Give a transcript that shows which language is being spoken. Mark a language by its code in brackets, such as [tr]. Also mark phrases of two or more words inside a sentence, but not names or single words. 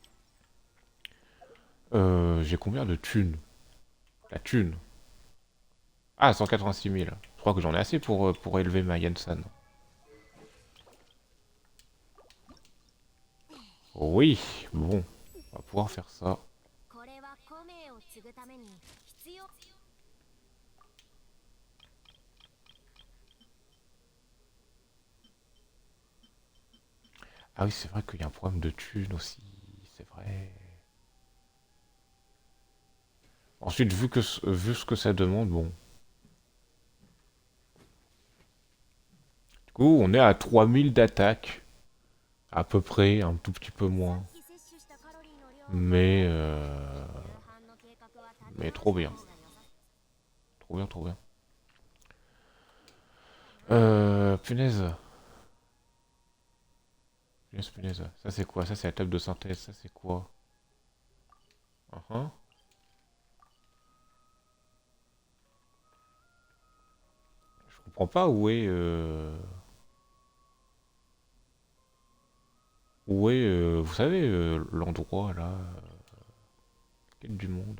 [fr] J'ai combien de thunes? La thune. Ah, 186 000. Je crois que j'en ai assez pour élever ma Yansan. Oui, bon. On va pouvoir faire ça. [ja] これは古名を継ぐために必要。 [fr] Ah oui, c'est vrai qu'il y a un problème de thunes aussi. C'est vrai. Ensuite, vu ce que ça demande, bon. Du coup, on est à 3000 d'attaque. À peu près, un tout petit peu moins. [ja] 摂取したカロリーの量を [fr] Mais, [ja] 夕飯の計画は立て [fr] mais [ja] 直 [fr] trop [ja] した [fr] bien. [ja] 方が良さ [fr] Trop bien, trop bien. Punaise. Punaise, punaise. Ça c'est quoi? Ça c'est la table de synthèse. Ça c'est quoi? Uhum. Je comprends pas où est, vous savez, l'endroit là, quel du monde.